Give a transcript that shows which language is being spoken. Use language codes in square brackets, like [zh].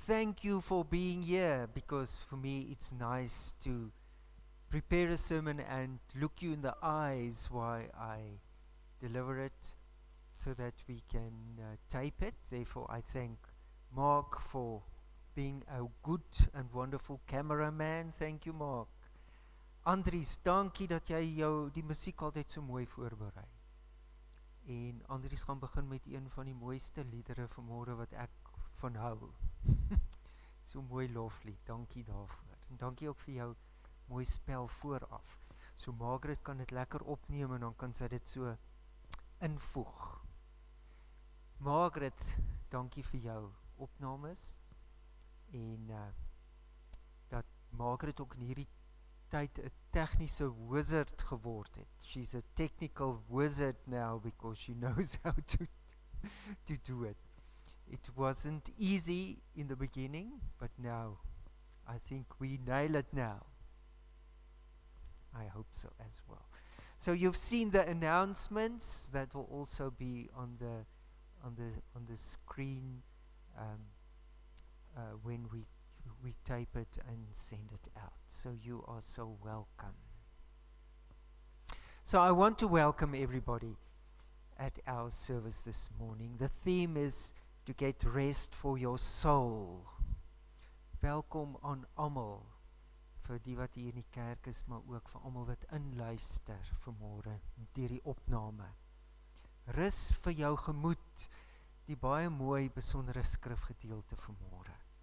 [en] Thank you for being here, because for me it's nice to prepare a sermon and look you in the eyes while I deliver it, so that we can tape it. Therefore, I thank Mark for being a good and wonderful cameraman. Thank you, Mark. [af] Andries, dankie dat jy die musiek altyd so mooi voorberei. En Andries gaan begin met een van die mooiste liedere vanmôre wat ek van hou. So mooi loflied, dankie daarvoor. En dankie ook vir jou mooi spel vooraf. So Margaret kan dit lekker opneem en dan kan sy dit so invoeg. Margaret, dankie vir jou opnames. En dat Margaret ook in hierdie tyd 'n tegniese wizard geword het. [en] She's a technical wizard now because she knows how to do it. It wasn't easy in the beginning, but now I think we nail it now. I hope so as well. So you've seen the announcements that will also be on the screen when we tape it and send it out. So you are so welcome. So I want to welcome everybody at our service this morning. The theme is to get rest for your soul. [af] Welkom aan almal, vir die wat hier in die kerk is, maar ook vir almal wat inluister vanmôre deur die opname. Rus vir jou gemoed, die baie mooi besondere skrifgedeelte vanmôre.